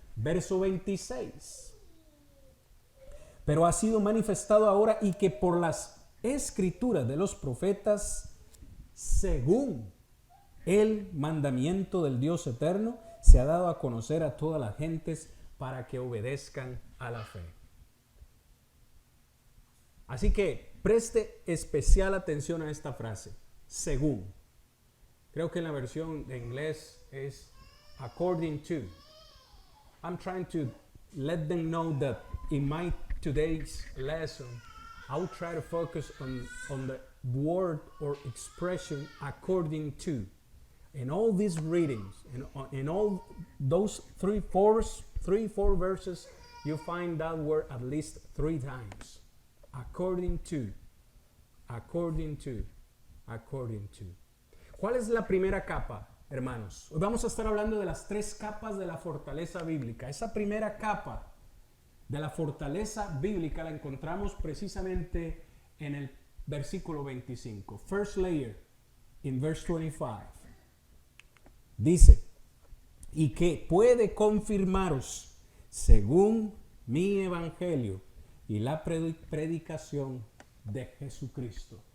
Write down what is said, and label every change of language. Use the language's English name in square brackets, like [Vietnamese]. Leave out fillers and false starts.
[Spanish] Verso 26. Pero ha sido manifestado ahora, y que por las escrituras de los profetas, según el mandamiento del Dios eterno, se ha dado a conocer a todas las gentes para que obedezcan a la fe. Así que preste especial atención a esta frase, según. Creo que en la versión de inglés es according to. [English] I'm trying to let them know that in my today's lesson, I'll try to focus on the word or expression according to. In all these readings, in all those three, four verses, you find that word at least 3 times. According to, according to, according to. [Spanish] ¿Cuál es la primera capa, hermanos? Hoy vamos a estar hablando de las 3 capas de la fortaleza bíblica. Esa primera capa de la fortaleza bíblica la encontramos precisamente en el versículo 25. [English] First layer, in verse 25. [Spanish] Dice: y que puede confirmaros según mi evangelio y la predicación de Jesucristo.